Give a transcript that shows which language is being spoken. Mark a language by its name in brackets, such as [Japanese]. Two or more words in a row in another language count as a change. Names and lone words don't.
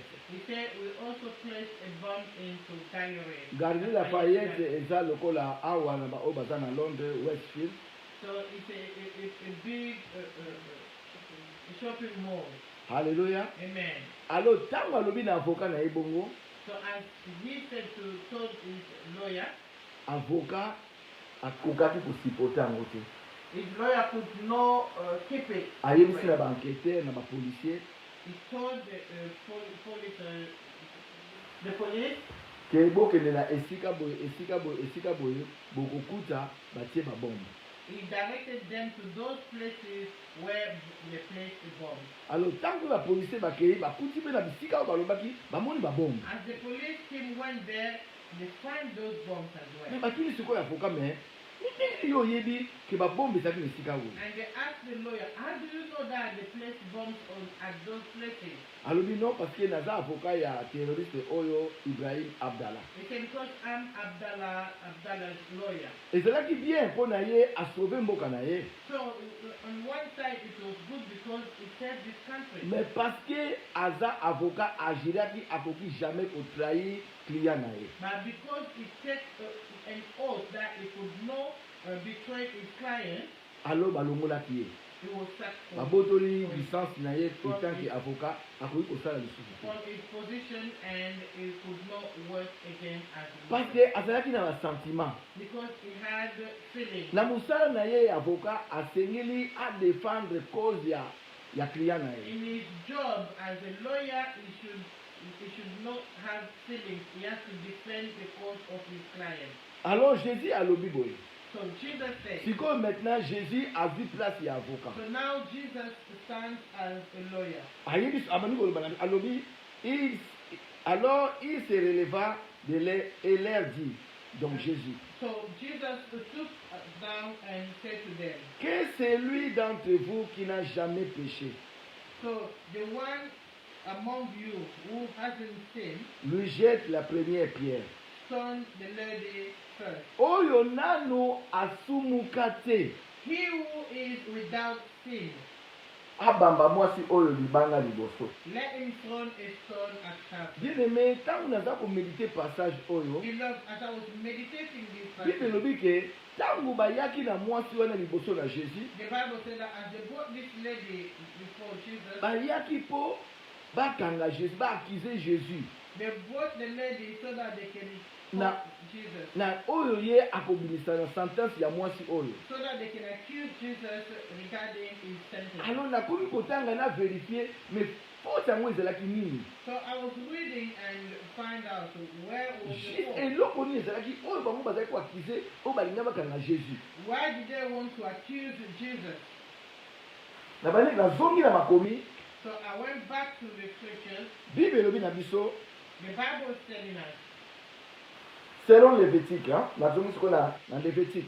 [English] He said, we also placed a bomb into Galerie. [Lingala] Galerie Lafayette eza lokola awa na ba oyo baza na Londres Westfield. [English] So it's a big shopping mall. Hallelujah. Amen. [Lingala] Alors tango alobi na avocat na ebongo. [English] So as he said told his lawyer, [Lingala] avocat akokaki kosupporter yango te. [English] his lawyer could not keep it. [Lingala] Ayebisi na ba-enquêteur na ba-policier. [English] He told the police [Lingala] ke bokende na esika boye bokokuta batie babombe. [English] He directed them to those places where they placed the bomb. [Lingala] Alors tango bapolisier bakei bakuti mpe na bisika oyo balobaki bamoni babombe. [English] As the police team went there, they find those bombs as well. [Lingala] Me bakili sikoyo avocat me ndenge yo oyebi ke babombe ezalaki na esika oyo. [English] And they asked the lawyer, how do you know that they placed bombs at those places? [Lingala] alobi [French] non parce que [Lingala] naza avocat ya terroriste oyo Ibrahim Abdallah. [English] He said, because I'm Abdallah's lawyer. [Lingala] ezalaki bien mpo na ye asauve mboka na ye. [English] So on one side it was good because it saved this country. [French] Mais parce que [Lingala] aza avocat agiraki akoki jamais kotrahir client na ye. [English] But because he took an oath that he could not betray his client, [Lingala] alors balongolaki ye. [English] he was sacked [Lingala] babotoli licence na ye etanki avocat akoki kosala lisusu te. [English] from his position and he could not work again as a [Lingala] parce [English] lawyer. [Lingala] que azalaki na basentiment. [English] Because he had feelings. [Lingala] na mosala na ye avocat asengeli adefendre cause ya client na ye. [English] In his job as a lawyer, he should not have feelings. He has to defend the cause of his client. [Lingala] alors Jésus alobi boye. [English] So Jesus said, [Lingala] sikoyo maintenant Jésus a vu place ya avocat. [English] so now Jesus stands as a lawyer. [Lingala] ayebi abandi koloba na alobi [French] alors il se releva de l'air et leur dit donc Jésus [English] So Jesus took down and said to them, [French] que celui d'entre vous qui n'a jamais péché [English] so the one among you who hasn't sinned, [French] lui jette la première pierre. [English] stone the lady first. [Lingala] oyo nano asumuka te [English] He who is without sin, [Lingala] abamba mwasi oyo libanga liboso. [English] let him throw a stone at her. [Lingala] bien-aimé ntango naza komédite passage oyo [English] Beloved, as I was meditating this bible passage, [Lingala] elobi ke ntango bayaki na mwasi wana liboso na Jésus [English] the Bible said that as they brought this lady before Jesus, [Lingala] bayaki mpo bakanga Jésus baakize Jésus [English] they brought the lady so that they can [Lingala] Na- [English] call Jesus, [Lingala] na oyo ye akobimisa na sentence ya mwasi oyo. [English] so that they can accuse Jesus regarding his sentence. [Lingala] alors nakomi kotanga na verifie mais faute yango ezalaki nini. [English] So I was reading and find out where was the [Lingala] Juste [English] fault. [Lingala] eloko nini ezalaki oyo bango bazalaki koakize oyo balinga bakanga Jésus. [English] Why did they want to accuse Jesus? [Lingala] na bandi nazongi na makomi [English] So I went back to the scriptures. [Lingala] bible elobi na biso [English] The Bible is telling us. [Lingala] selon Lévitique nazongi sikoyo na Lévitique.